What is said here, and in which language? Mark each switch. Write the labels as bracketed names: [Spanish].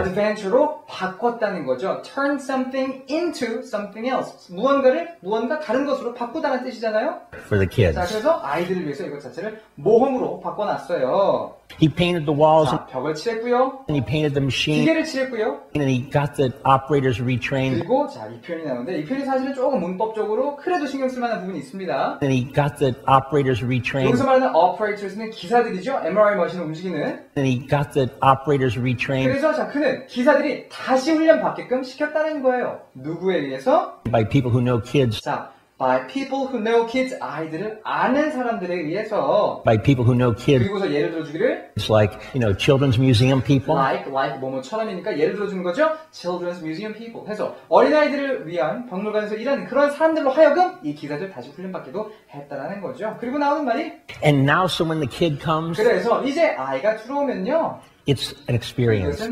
[Korean] adventure로 바꿨다는 거죠. [English] turn something into something else. [Korean] 무언가 다른 것으로 바꾸다는 뜻이잖아요. [English] For the kids. [Korean] 자, 그래서 아이들을 위해서 이것 자체를 모험으로 바꿔놨어요. [English] He painted the walls [Korean] 자, 벽을 칠했고요. [English] and he painted the machine [Korean] 기계를 칠했고요. [English] and he got the operators retrained [Korean] 그리고 자, 이 표현이 나오는데 이 표현이 사실은 조금 문법적으로 그래도 신경 쓸 만한 부분이 있습니다. [English] and he got the operators retrained [Korean] 여기서 말하는 operators는 기사들이죠. MRI 머신을 움직이는. [English] and he got the operators retrained [Korean] 그래서 자, 그는 기사들이 다시 훈련 받게끔 시켰다는 거예요. 누구에 의해서? [English] by people who know kids, [Korean] 자, [English] by people who know kids, [Korean] 아이들을 아는 사람들에 의해서. [English] by people who know kids. [Korean] 그리고서 예를 들어주기를 [English] It's like, children's museum people. [Korean] like 뭐뭐처럼이니까 예를 들어주는 거죠. [English] Children's museum people [Korean] 해서 어린아이들을 위한 박물관에서 일하는 그런 사람들로 하여금 이 기사들 다시 훈련받기도 했다라는 거죠. 그리고 나오는 말이 [English] And now so when the kid comes, [Korean] 그래서 이제 아이가 들어오면요. [English] it's an experience.